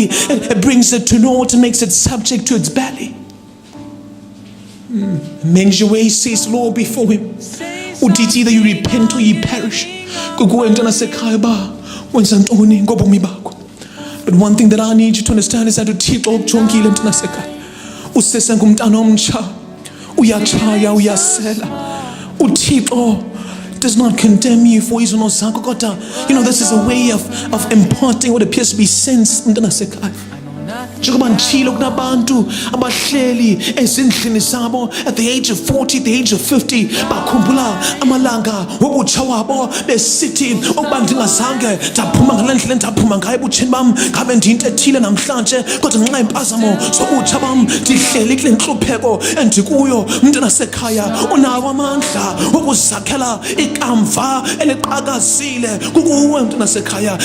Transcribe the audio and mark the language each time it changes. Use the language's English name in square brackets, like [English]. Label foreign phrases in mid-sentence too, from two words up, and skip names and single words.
[English] It brings it to naught and makes it subject to its belly. Amend your ways, says the Lord, before him. Uthi either you repent or ye perish. But one thing that I need you to understand is that [Xhosa] uThixo ukujongile mntanasekhaya. Usesengumntana omtsha, uyatshaya, uyasela. [English] uThixo does not condemn you for [Xhosa] izono zakho, kodwa, [English] you know, this is a way of imparting what appears to be sense mntanasekhaya. [Xhosa] Njengoba nditshilo kunabantu abahleli ezindlini zabo [English] at the age of 40, the age of 50, [Xhosa] bakhumbula amalanga wobutsha wabo besithi ukuba ndingazange ndaphuma ngale ndlela ndaphuma ngayo ebutsheni bam, ngabe ndiyinto ethile namhlanje, kodwa ngenxa yempazamo zobutsha bam ndihleli kule ntlupheko endikuyo. Mntanasekhaya, unawo amandla wokuzakhela ikamva eliqhakazile kukuwe mntanasekhaya.